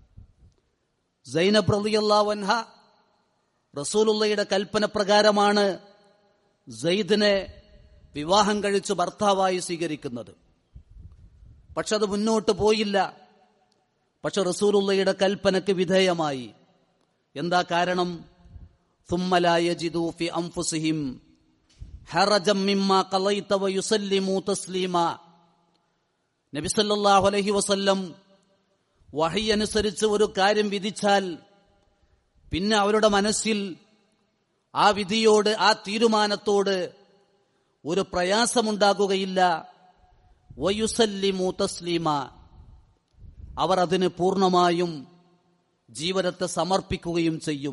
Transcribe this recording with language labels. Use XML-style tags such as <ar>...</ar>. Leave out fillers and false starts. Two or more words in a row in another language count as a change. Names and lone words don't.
<ml>സൈനബ്</ml> <ar>رضي الله عنها</ar> <ml>റസൂലുള്ളയുടെ കൽപ്പന പ്രകാരമാണ് സെയ്ദിനെ വിവാഹം കഴിച്ച് ഭർത്താവായി സ്വീകരിക്കുന്നത്. പക്ഷെ അത് മുന്നോട്ട് പോയില്ല. പക്ഷെ റസൂലുള്ളയുടെ കൽപ്പനയ്ക്ക് വിധേയമായി. എന്താ കാരണം?</ml> <ar>ثم لا يجدوا في أنفسهم حرجا مما قضيت ويسلموا تسليما.</ar> <ml>നബി</ml> <ar>صلى الله عليه وسلم</ar> <ml>വഹി അനുസരിച്ച് ഒരു കാര്യം വിധിച്ചാൽ പിന്നെ അവരുടെ മനസ്സിൽ ആ വിധിയോട്, ആ തീരുമാനത്തോട് ഒരു പ്രയാസമുണ്ടാകുകയില്ല.</ml> <ar>ويسلموا تسليما,</ar> <ml>അവർ അതിന് പൂർണ്ണമായും ജീവിതത്തെ സമർപ്പിക്കുകയും ചെയ്യും.</ml>